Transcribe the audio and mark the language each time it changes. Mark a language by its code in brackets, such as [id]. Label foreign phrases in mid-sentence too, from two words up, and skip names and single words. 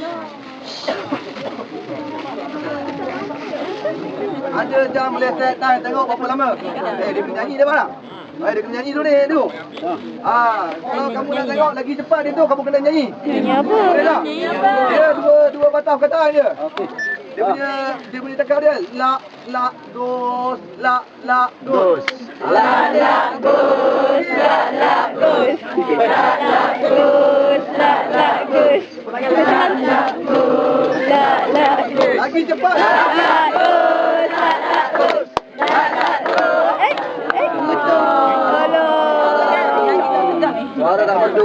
[ms] Ada jam boleh set time tengok berapa lama. Dia kena nyanyi dia mana? Dia kena nyanyi dulu ni tu. Kalau kamu nak tengok lagi cepat dia tu kamu kena nyanyi. Nyanyi apa? Boleh tak? Dia dua batang perkataan je. Dia punya tekak dia la dos la dos. La gus, la gus, la gus, la gus. La gus. Lagi cepat. La gus, la gus. Suara dah merdu.